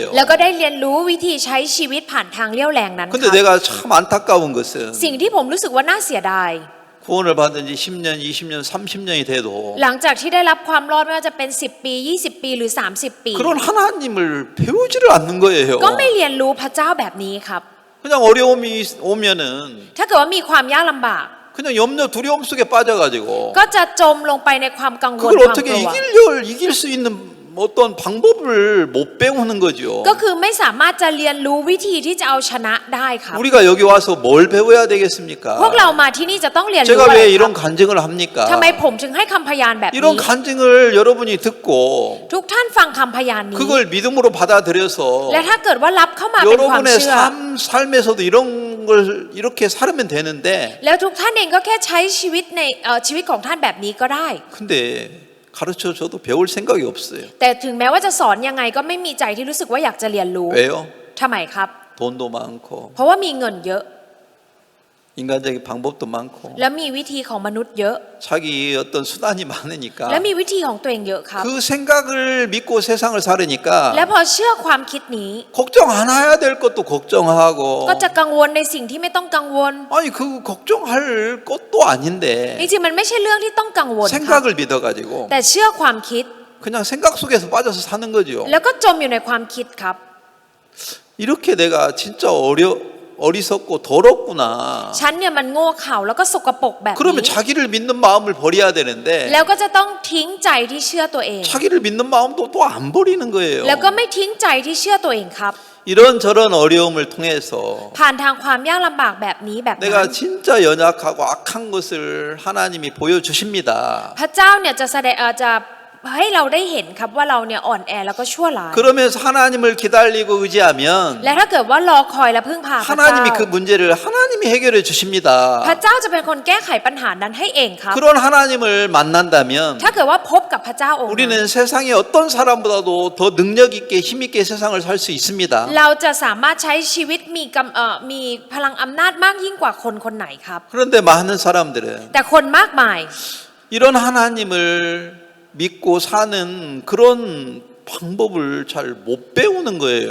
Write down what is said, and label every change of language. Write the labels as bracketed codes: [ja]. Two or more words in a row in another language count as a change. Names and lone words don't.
[th] แล้วก็ได้เรียนรู้วิธีใช้ชีวิตผ่านทางเลี้ยวแรงนั้นค [ko] 근데 [th] รับ [ko] 내가 참 안타까운 것은 [th] สิ่งที่ผมรู้สึกว่าน่าเสียดาย [ko] 구원을 받은 지 10년, 20년, 30년이 돼도 [th] หลังจากที่ได้รับความรอดไม่ว่าจะเป็น10ปี20ปีหรือ30ปี [ko] 그런 하나님을 배우지를 않는 거예요. [th] ก็ไม่เรียนรู้พระเจ้าแบบนี้ครับ [ko] 그냥 어려움이 오면은 [th] ถ้าเกิดว่ามีความยากลำบาก [ko] 그 그냥 염려 두려움 속에 빠져가지고 [th] ก็จะจมลงไปในความกังวล [ko] 그걸 [th] ความก [ko] 어떻게 [th] ลัว [ko] 이길 수 있는 어떤 방법을 못 배우는 거죠. [th] ก็คือไม่สามารถจะเรียนรู้วิธีที่จะเอาชนะได้ครับ [ko] 우리가 여기 와서 뭘 배워야 되겠습니까? [th] พวกเรามาที่นี่จะต้องเรียนรู้ [ko] 제가 [th] อะไร [ko] 왜 [th] ครั [ko] 이런 [th] บ [ko] 간증을 합니까? [th] ทำไมผมถึงให้คำพยานแบบนี้ [ko] 이런 간증을 여러분이 듣고 [th] ทุกท่านฟังคำพยานนี้ [ko] 그걸 믿음으로 받아들여서 [th] และถ้าเกิดว่ารับเข้ามาเป็นความ [ko] 여러분의 [th] เชื่อ [ko] 삶에서도 이런 걸 이렇게 살면 되는데 [th] แล้วทุกท่านเองก็แค่ใช้ชีวิตในชีวิตของท่านแบบนี้ก็ได้ [ko] 근데 가르쳐 줘도 배울 생각이 없어요. [th] แต่ถึงแม้ว่าจะสอนยังไงก็ไม่มีใจที่รู้สึกว่าอยากจะเรียนรู้ [ko] 왜요? [th] ทำไมครับ [ko] 돈도 많고 [th] เพราะว่ามีเงินเยอะ [ko] 인간적인 방법도 많고 [th] และมีวิธีของมนุษย์เยอะ [ko] 자기 어떤 수단이 많으니까 [th] และมีวิธีของตัวเองเยอะครับ [ko] 그 생각을 믿고 세상을 살으니까 [th] และพอเชื่อความคิดนี้ [ko] 걱정 안 해야 될 것도 걱정하고 [th] ก็จะกังวลในสิ่งที่ไม่ต้องกังวล [ko] 아니 그 걱정할 것도 아닌데 [th] จริงๆมันไม่ใช่เรื่องที่ต้องกังวลครับ [ko] 생각을 믿어가지고 [th] แต่เชื่อความคิด [ko] 그냥 생각 속에서 빠져서 사는 거죠. [th] แล้วก็จมอยู่ในความคิดครับ [ko] 이렇게 내가 진짜 어리석고 더럽구나. [th] ฉันเนี่ยมันโง่เขลาแล้วก็สกปรกแบบ [ko] 그러면 [th] นี้ [ko] 자기를 믿는 마음을 버려야 되는데 [th] แล้วก็จะต้องทิ้งใจที่เชื่อตัวเอง [ko] 자기를 믿는 마음도 또 안 버리는 거예요. [th] แล้วก็ไม่ทิ้งใจที่เชื่อตัวเองครับ [ko] 이런저런 어려움을 통해서 [th] ผ่านทางความยากลำบากแบบนี้แบบนั้น [ko] 내가 진짜 연약하고 악한 것을 하나님이 보여주십니다. [th] พระเจ้าเนี่ยจะแสดงจะให้เราได้เห็นครับว่าเราเนี่ยอ่อนแอแล้วก็ชั่วร้าย [ko] 그러면서 하나님을 기다리고 의지하면 [th] และถ้าเกิดว่ารอคอยและพึ่งพาพระเจ้า [ko] 하나님이 그 문제를 하나님이 해결해 주십니다. [th] พระเจ้าจะเป็นคนแก้ไขปัญหานั้นให้เองครับ [ko] 그런 하나님을 만난다면 [th] ถ้าเกิดว่าพบกับพระเจ้าองค์นั้น [ko] 우리는 세상의 어떤 사람보다도 더 능력 있게 힘 있게 세상을 살 수 있습니다. [th] เราจะสามารถใช้ชีวิตมีพลังอำนาจมากยิ่งกว่าคนคนไหนครับ [ko] 그런데 많은 사람들은 [th] แต่คนมากมาย [ko] 이런 하나님을 믿고 사는 그런 방법을 잘 못 배우는 거예요.